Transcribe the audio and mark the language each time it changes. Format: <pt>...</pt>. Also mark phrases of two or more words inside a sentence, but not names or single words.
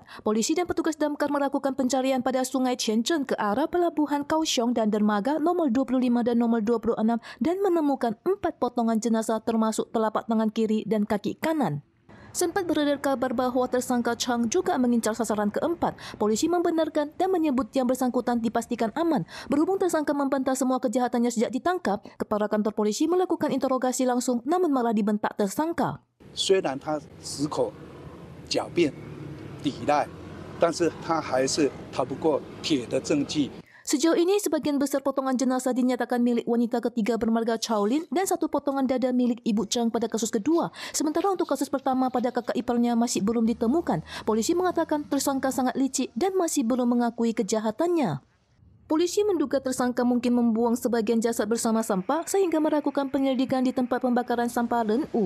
<id>Polisi dan petugas damkar melakukan pencarian pada Sungai Shenzhen ke arah pelabuhan Kaohsiung dan dermaga nomor 25 dan nomor 26 dan menemukan 4 potongan jenazah termasuk telapak tangan kiri dan kaki kanan. Sempat beredar kabar bahwa tersangka Chang juga mengincar sasaran keempat. Polisi membenarkan dan menyebut yang bersangkutan dipastikan aman. Berhubung tersangka membantah semua kejahatannya sejak ditangkap, kepala kantor polisi melakukan interogasi langsung namun malah dibentak tersangka.</id> <zh>虽然他矢口狡辩抵赖，但是他还是逃不过铁的证据。</zh> <id>Sejauh ini, sebagian besar potongan jenazah dinyatakan milik wanita ketiga bermarga Chaolin dan 1 potongan dada milik Ibu Chang pada kasus kedua. Sementara untuk kasus pertama pada kakak iparnya masih belum ditemukan. Polisi mengatakan tersangka sangat licik dan masih belum mengakui kejahatannya. Polisi menduga tersangka mungkin membuang sebagian jasad bersama sampah sehingga melakukan penyelidikan di tempat pembakaran sampah Ren'u.</id>